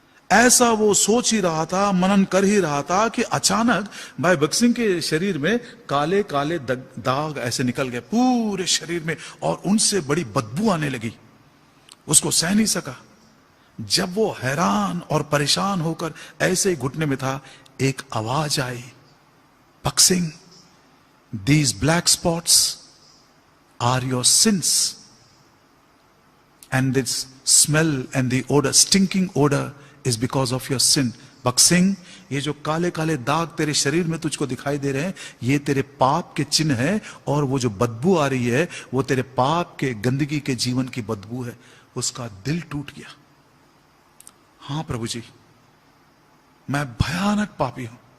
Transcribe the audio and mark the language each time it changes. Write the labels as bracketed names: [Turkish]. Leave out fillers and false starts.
[Hindi] ऐसा वो सोच ही रहा था, मनन कर ही रहा था कि अचानक भाई भक्त सिंह के शरीर में काले काले दाग ऐसे निकल गए पूरे शरीर में, और उनसे बड़ी बदबू आने लगी। उसको सह नहीं सका। जब वो हैरान और परेशान होकर ऐसे ही घुटने में था, एक आवाज आई, भक्त Singh, [English] These black spots are your sins and this smell and the odor, stinking odor is because of your sin. [Hindi] बख्त सिंह, ये जो काले काले दाग तेरे शरीर में तुझको दिखाई दे रहे हैं, ये तेरे पाप के चिन्ह हैं, और वो जो बदबू आ रही है वो तेरे पाप के, गंदगी के जीवन की बदबू है। उसका दिल टूट गया। हां प्रभु जी, मैं भयानक पापी हूं।